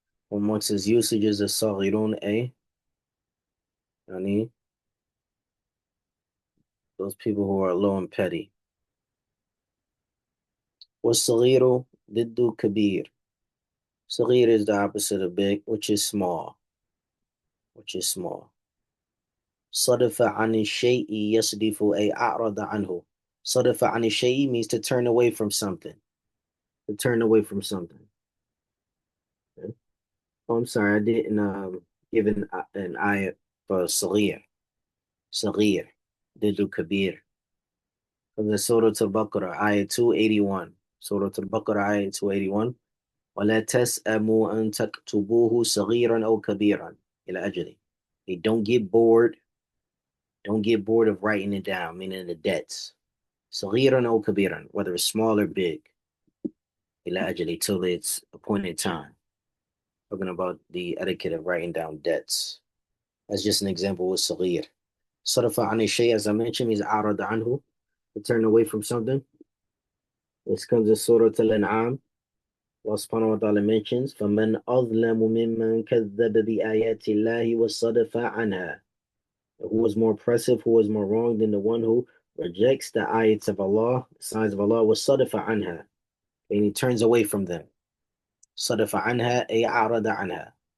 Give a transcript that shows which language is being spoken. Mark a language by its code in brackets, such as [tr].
[en] Amongst his usages of صَاغِرُونَ, yani, those people who are low and petty. [ar] وَالصَّغِيرُ ضِدُّ كَبِيرٌ. [en] Saghir is the opposite of big, which is small. Which is small. [ar] صَدَفَ عَنِ الشَّيْءِ يَصْدِفُ أَيْ أَعْرَضَ عَنْهُ. صَدَفَ عَنِ الشَّيْء [en] means to turn away from something. To turn away from something. Okay. Oh, I'm sorry, I didn't give an ayat for Saghir. Saghir. Didu Kabir. From the Surah Al-Baqarah, ayat 281. Surah Al-Baqarah, ayat 281. [ar] ولا تسأموا أن تكتبوه صغيرا أو كبيرا إلى أجله. [en] Hey, don't get bored of writing it down, meaning the debts. [ar] صغيرا أو كبيرا, [en] whether it's small or big. [ar] إلى أجله, [en] till its appointed time. Talking about the etiquette of writing down debts. That's just an example with صغير. [ar] صرف عن الشيء, [en] as I mentioned, means [ar] أعرض عنه, [en] to turn away from something. This comes in Surah Al-An'am. Allah subhanahu wa ta'ala mentions, [ar] فَمَنْ أَظْلَمُ مِمَّنْ كَذَّبَ بِآيَاتِ اللَّهِ وَصَدَفَ عَنْهَا. [en] Who was more oppressive, who was more wrong than the one who rejects the ayats of Allah, the signs of Allah, [ar] وَصَدَفَ عَنْهَا. [en] And he turns away from them. [ar] صَدَفَ عَنْهَا أي أعرض عنها.